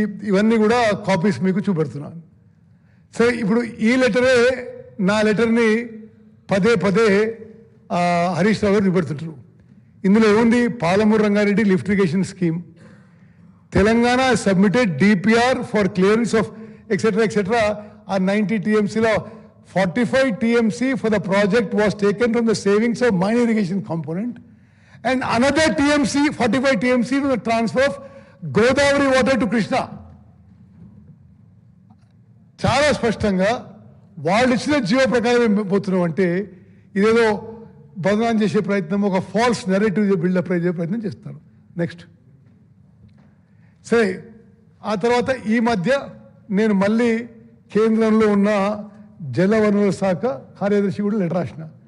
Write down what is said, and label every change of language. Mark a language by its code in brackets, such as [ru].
[te] ఇవన్నీ కూడా కాపీస్ మీకు చూపెడుతున్నాను. సరే, ఇప్పుడు ఈ లెటరే నా లెటర్ని పదే హరీష్ రావు గారు చూపెడుతుంటారు. ఇందులో ఏముంది, Palamuru Rangareddy lift irrigation scheme, Telangana [en] submitted DPR for clearance of etcetera [te] ఆ 90 TMCలో [en] 45 TMC for the project was taken from the savings of mine irrigation component, and another TMC, 45 TMC to the transfer of Godavari water to Krishna. [te] చాలా స్పష్టంగా వాళ్ళు ఇచ్చిన GO ప్రకారం పోతున్నాం అంటే ఇదేదో బదనాం చేసే ప్రయత్నం, ఒక ఫాల్స్ నెరేటివ్ బిల్డప్ చేసే ప్రయత్నం చేస్తారు. నెక్స్ట్ సరే, ఆ తర్వాత ఈ మధ్య నేను మళ్ళీ కేంద్రంలో ఉన్న జలవనరుల శాఖ కార్యదర్శి కూడా లెటర్ రాసిన.